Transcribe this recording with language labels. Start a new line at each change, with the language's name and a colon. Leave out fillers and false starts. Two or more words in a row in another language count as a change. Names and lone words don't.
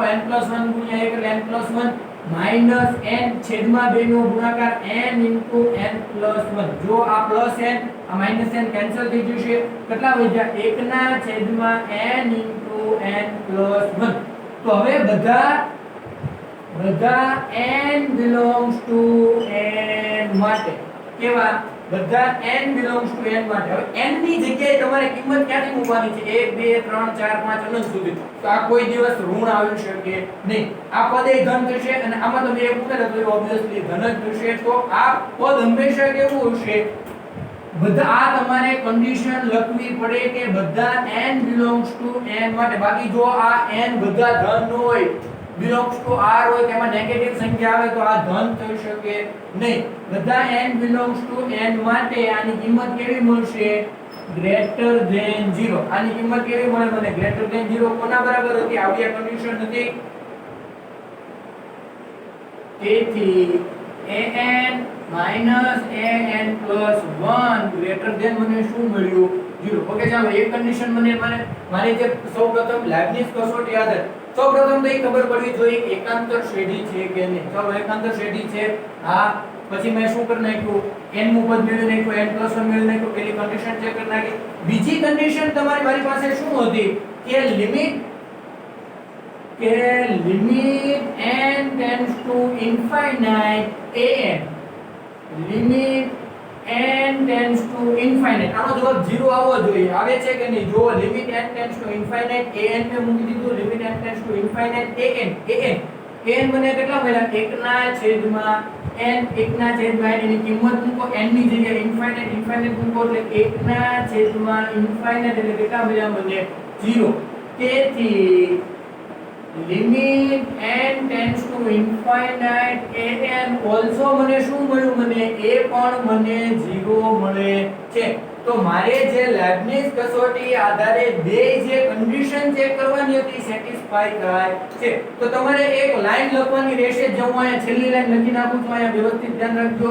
Gujarati: n + 1 * 1 એટલે n + 1 - n છેદમાં 2 નો ગુણાકાર n * n + 1. જો આ +n આ -n કેન્સલ થઈ જશે. કેટલા વધ્યા? 1 ના છેદમાં n * n + 1. તો હવે બધા
English: n belongs to n
Gujarati: માટે કેવા? બધા
English: n belongs to n
Gujarati: માટે. હવે n ની જગ્યાએ તમારે કિંમત ક્યાંથી મૂકવાની છે? 1 2 3 4 5 અનંત સુધી. તો આ કોઈ દિવસ ઋણ આવી શકે નહીં. આ પદ એ ધન થશે અને આમાં તમે એક ઉમેરો તો ઓબ્વિયસલી ધન જ થશે. તો આ પદ હંમેશા કેવું હશે? બધા આ તમારે કન્ડિશન લખવી પડે કે બધા
English: n belongs to n
Gujarati: માટે. બાકી જો આ n બધા ધન ન હોય,
English: belongs to r
Gujarati: હોય, તેમાં નેગેટિવ સંખ્યા આવે તો આ ધન થઈ શકે નહીં. બધા
English: n belongs to n
Gujarati: માટે આની કિંમત કેવી મળશે?
English: greater than
Gujarati: 0. આની કિંમત કેવી મળે મને?
English: greater than
Gujarati: 0. કોના બરાબર હતી? આવડી કન્ડિશન હતી. તેથી an - an + 1
English: greater than
Gujarati: મને શું મળ્યું? 0. ઓકે, ચાલો એક કન્ડિશન મને મારે જે સૌપ્રથમ લાઇબનિઝ કસોટી આધારે સૌપ્રથમ તો એ ખબર પડવી જોઈએ કે એકાંતર શ્રેઢી છે કે નહીં. ચલો એકાંતર શ્રેઢી છે. હા, પછી મેં શું કરી નાખ્યું, n નું પદ મેળવી નાખ્યું, n+1 મેળવી નાખ્યું. પેલી કન્ડિશન ચેક કરી નાખી. બીજી કન્ડિશન મારી પાસે શું હતી કે લિમિટ
English: n tends to infinite an,
Gujarati: લિમિટ
English: n tends to infinite,
Gujarati: આનો જવાબ 0 આવવો જોઈએ. આવે છે કે નહીં? જો લિમિટ
English: n tends to infinite an
Gujarati: મે મૂકી દીધું. લિમિટ
English: n tends to infinite an
Gujarati: મને કેટલા મળ્યા? 1 ના છેદમાં n, 1 ના છેદમાં n એની કિંમત મૂકો, n ની જગ્યાએ ઇન્ફાઇનાઇટ મૂકો એટલે 1 ના છેદમાં ઇન્ફાઇનાઇટ એટલે કેટલા મળ્યા મને? 0. તેથી લિમિટ
English: n tends to infinite an also
Gujarati: મને શું મળ્યું? મને એ પણ મને 0 મળે છે. તો મારે જે લેબનીઝ કસોટી આધારે બે જે કન્ડિશન ચેક કરવાની હતી સેટિસ્ફાઈ થાય છે. તો તમારે એક લાઈન લખવાની રહેશે, જે હું અહીંયા છેલ્લી લાઈન લખી નાખું છું, અહીંયા વ્યવસ્થિત ધ્યાન રાખજો.